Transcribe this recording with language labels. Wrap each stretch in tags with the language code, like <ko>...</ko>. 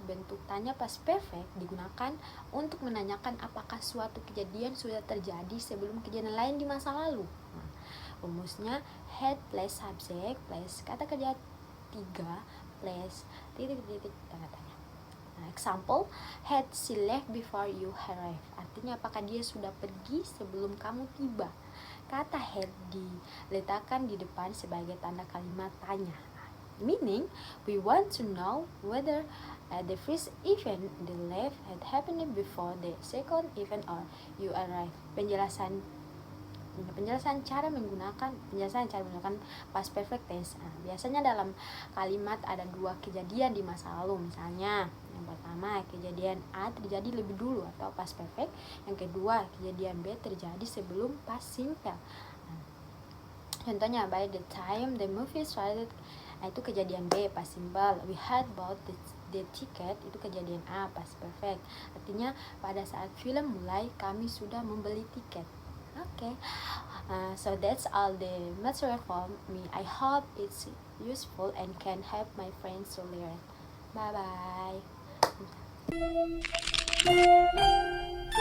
<id>Bentuk tanya past perfect digunakan untuk menanyakan apakah suatu kejadian sudah terjadi sebelum kejadian lain di masa lalu. Nah, rumusnya had plus subject plus kata kerja 3 plus titik-titik tanda tanya.</id> <en>Nah, example, had she left before you arrived.</en> <id>Artinya apakah dia sudah pergi sebelum kamu tiba. Kata had diletakkan di depan sebagai tanda kalimat tanya.</id> <en>Meaning, we want to know whether the first event, the left, had happened before the second event or you arrived.</en> <id>Penjelasan cara menggunakan past perfect tense. Nah, biasanya dalam kalimat ada dua kejadian di masa lalu. Misalnya, yang pertama kejadian A terjadi lebih dulu atau past perfect. Yang kedua kejadian B terjadi sebelum past simple. Nah, contohnya,</id> <en>by the time the movie started,</en> <id>itu kejadian B,</id> <en>past simple. We had bought the ticket,</en> <id>itu kejadian A,</id> <en>past perfect.</en> <id>Artinya pada saat film mulai kami sudah membeli tiket.</id> <en>Okay, so that's all the material for me. I hope it's useful and can help my friends to learn. Bye bye.</en>